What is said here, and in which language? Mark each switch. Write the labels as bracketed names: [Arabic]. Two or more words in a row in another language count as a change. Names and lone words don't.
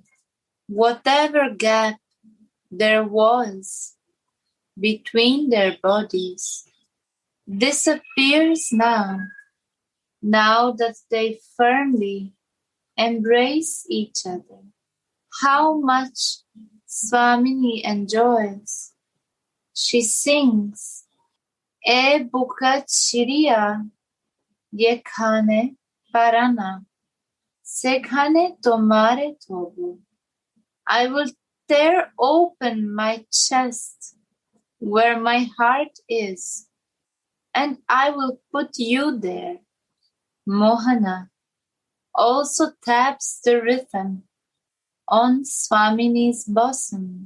[English] Whatever gap there was between their bodies disappears now that they firmly embrace each other. How much Swamini enjoys. She sings, [Bangla] এ বুক চিরিয়া, যে খানে পরাণ, সে খানে তোমারে তবু. [English] I will tear open my chest where my heart is, and I will put you there. Mohana also taps the rhythm on Swamini's bosom.